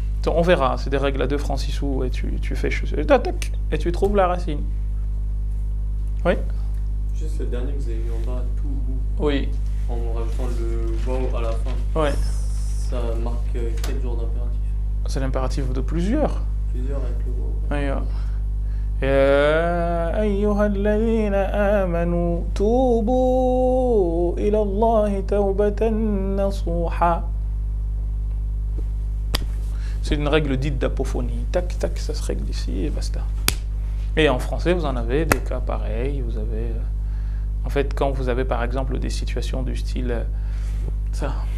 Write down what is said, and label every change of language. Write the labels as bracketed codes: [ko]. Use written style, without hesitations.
[fr] On verra, c'est des règles à 2 francs 6 sous et tu fais et tu trouves la racine. Oui. Juste le dernier que vous avez mis en bas, tout ou. Oui. En rajoutant le waouh à la fin. Oui. Ça marque quel genre d'impératif? C'est l'impératif de plusieurs. Plusieurs avec le waouh. Oui. [ar] يا أيها الذين آمنوا توبوا إلى الله توبة نصوحا. [fr] C'est une règle dite d'apophonie. Tac, tac, ça se règle ici et basta. Et en français, vous en avez des cas pareils. Vous avez, en fait, quand vous avez par exemple des situations du style ça.